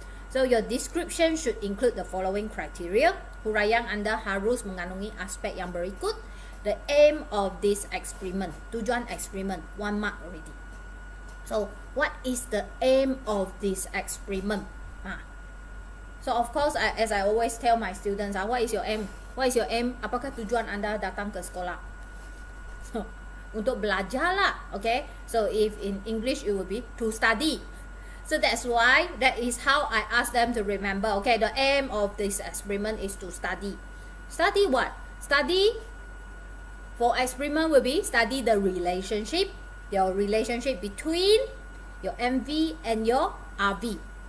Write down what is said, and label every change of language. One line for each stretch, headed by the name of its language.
English: So your description should include the following criteria.
Malay: Huraian Anda harus mengandungi aspek yang berikut.
English: The aim of this experiment,
Malay: tujuan experiment,
English: 1 mark already. So what is the aim of this experiment? So of course, as I always tell my students, what is your aim? What is your aim?
Malay: Apakah tujuan Anda datang ke sekolah? So, untuk belajar lah, okay?
English: So if in English it will be to study. So that's why, that is how I ask them to remember. Okay, the aim of this experiment is to study. Study what? Study for experiment will be study the relationship, your relationship between your MV and your RV.